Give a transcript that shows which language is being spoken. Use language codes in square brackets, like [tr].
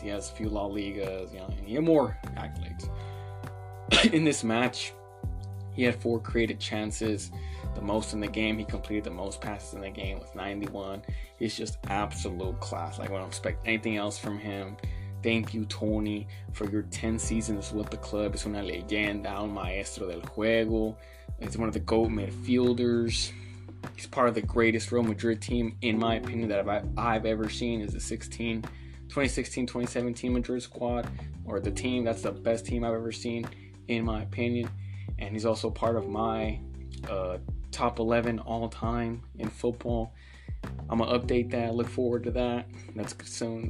[en] He has a few La Ligas. And he had more accolades. In this match, he had 4 created chances, the most in the game. He completed the most passes in the game with 91. He's just absolute class. I don't expect anything else from him. Thank you, Tony, for your 10 seasons with the club. [es] Es una leyenda, un maestro del juego. [en] He's one of the GOAT midfielders. He's part of the greatest Real Madrid team, in my opinion, that I've ever seen. Is the 2016-2017 Madrid squad, or the team. That's the best team I've ever seen, in my opinion. And he's also part of my top 11 all time in football. I'm going to update that. Look forward to that. That's soon.